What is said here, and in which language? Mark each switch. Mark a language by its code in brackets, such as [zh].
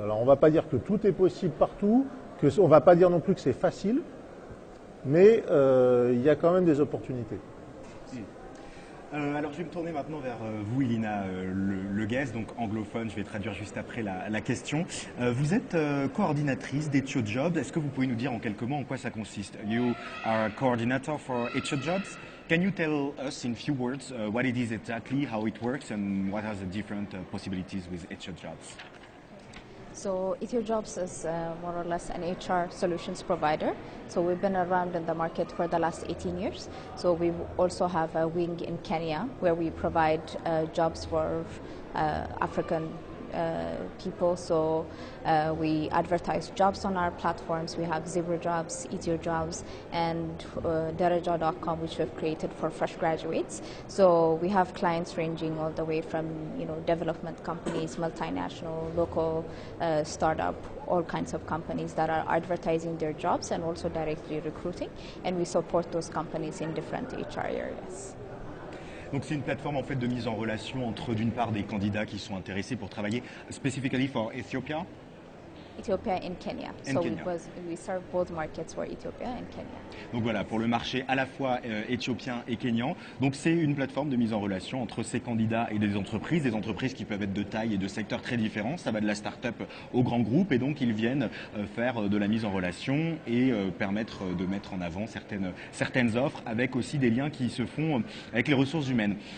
[fr] Alors on ne va pas dire que tout est possible partout, on ne va pas dire non plus que c'est facile, mais il y a quand même des opportunités. Alors je vais me tourner maintenant vers vous, Ilina Le Guez, donc anglophone, je vais traduire juste après la question. Vous êtes coordinatrice d'EtioJobs. Est-ce que vous pouvez nous dire en quelques mots en quoi ça consiste? [en] You are a coordinator for EtioJobs. Can you tell us in few words what it is exactly, how it works, and what are the different possibilities with EtioJobs? So EtioJobs is more or less an HR solutions provider. So we've been around in the market for the last 18 years. So we also have a wing in Kenya where we provide jobs for African people. So we advertise jobs on our platforms. We have ZebraJobs, EtioJobs, and Daraja.com, which we've created for fresh graduates. So we have clients ranging all the way from development companies, multinational, local, startup, all kinds of companies that are advertising their jobs and also directly recruiting. And we support those companies in different HR areas. [fr] Donc c'est une plateforme en fait de mise en relation entre d'une part des candidats qui sont intéressés pour travailler [en] specifically for Ethiopia. Ethiopia and Kenya. We serve both markets for Ethiopia and Kenya. [fr] Donc voilà, pour le marché à la fois éthiopien et kényan. Donc c'est une plateforme de mise en relation entre ces candidats et des entreprises qui peuvent être de taille et de secteurs très différents. Ça va de la start-up au grand groupe, et donc ils viennent faire de la mise en relation et permettre de mettre en avant certaines offres, avec aussi des liens qui se font avec les ressources humaines.